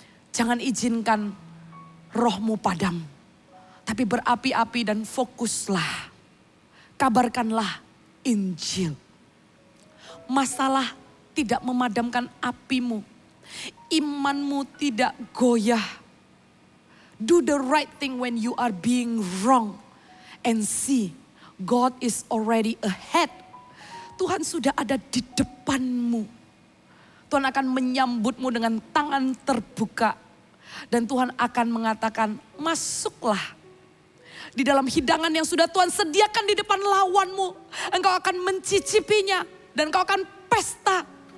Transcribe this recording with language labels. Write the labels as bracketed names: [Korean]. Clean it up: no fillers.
[Indonesian] Jangan izinkan rohmu padam. Tapi berapi-api dan fokuslah. Kabarkanlah Injil. Masalah tidak memadamkan apimu. Imanmu tidak goyah. [English] Do the right thing when you are being wrong. And see, God is already ahead. [Indonesian] Tuhan sudah ada di depanmu. Tuhan akan menyambutmu dengan tangan terbuka. Dan Tuhan akan mengatakan, masuklah. Di dalam hidangan yang sudah Tuhan sediakan di depan lawanmu. Engkau akan mencicipinya. Dan engkau akan pesta.